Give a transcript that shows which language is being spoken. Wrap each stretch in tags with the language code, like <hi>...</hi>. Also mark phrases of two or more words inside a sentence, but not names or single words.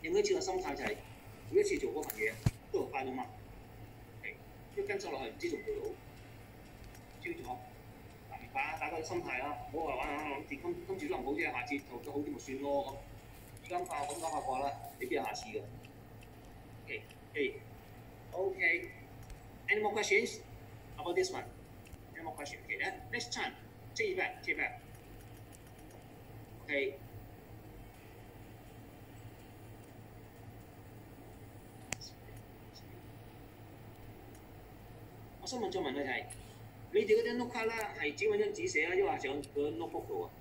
<yue>有每一次嘅心態就係每一次做嗰份嘢都係</yue> <en>final mark。</en> <yue>跟咗落去唔知做唔做到，知唔知錯？明白啊！大家嘅心態啦，唔好話玩諗住今次都唔好啫，下次做得好啲咪算咯咁。而家咁講下話啦，未必有下次嘅。Okay.</yue> <en>Any more questions about this one? Any more questions? Okay, then next time, take it back.</en> <yue>Okay. 我想問再問佢就係、你哋嗰張 note 卡咧係只揾張紙寫啊，抑或係上個 notebook 度啊？</yue>